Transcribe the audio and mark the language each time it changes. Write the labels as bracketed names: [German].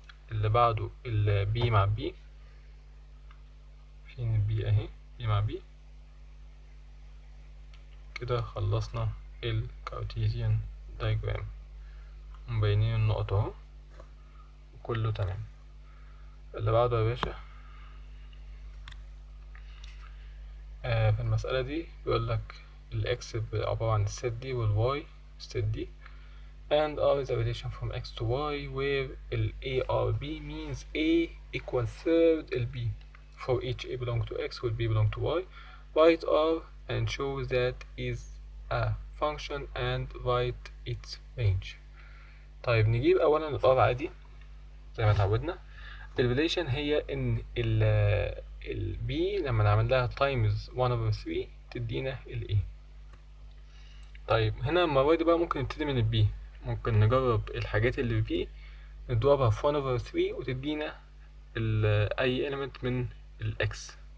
[Arabic] اللي بعده البي مع بي. فين البي اهي، بي مع بي. كده خلصنا الكارتيزيان دايجرام، مبينين النقط اهو وكله تمام. اللي بعده يا باشا في المسألة دي بيقولك الإكس عبارة عن الست دي والواي الست دي [English] and R is a relation from X to Y where A R B means A equal third ال B. For each A belong to X will B belong to Y. Write R and show that is a function and write its range. [Arabic] طيب نجيب أولا ال R عادي زي ما اتعودنا. الريليشن هي إن ال B لما نعمل لها times 1/3 تدينا ال A. طيب هنا المرة دي بقى ممكن نبتدي من ال B. ممكن نجرب الحاجات اللي في نضربها في 1/3 وتدينا أي element من الإكس.